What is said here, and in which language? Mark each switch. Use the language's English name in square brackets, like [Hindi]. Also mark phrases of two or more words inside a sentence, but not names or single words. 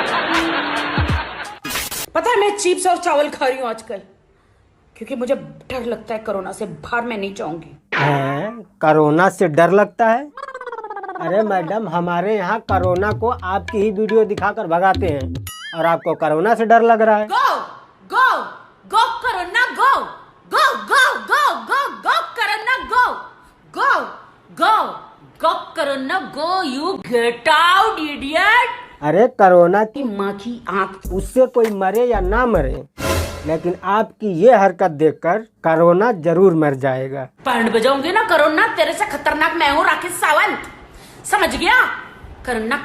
[Hindi] पता है मैं चिप्स और चावल खा रही हूँ आजकल, क्योंकि मुझे डर लगता है कोरोना से, बाहर मैं नहीं जाऊंगी। कोरोना से डर लगता है? अरे मैडम हमारे यहाँ कोरोना को आपकी ही वीडियो दिखाकर भगाते हैं, और आपको कोरोना से डर लग रहा है। [English] go go go Corona go go go go go go Corona go go go go Corona go, you get out idiot. [Hindi] अरे कोरोना की माँ की आंख, उससे कोई मरे या ना मरे, लेकिन आपकी ये हरकत देखकर कोरोना जरूर मर जाएगा। बैंड बजाऊंगी ना कोरोना, तेरे से खतरनाक मैं हूँ राकेश सावंत, समझ गया?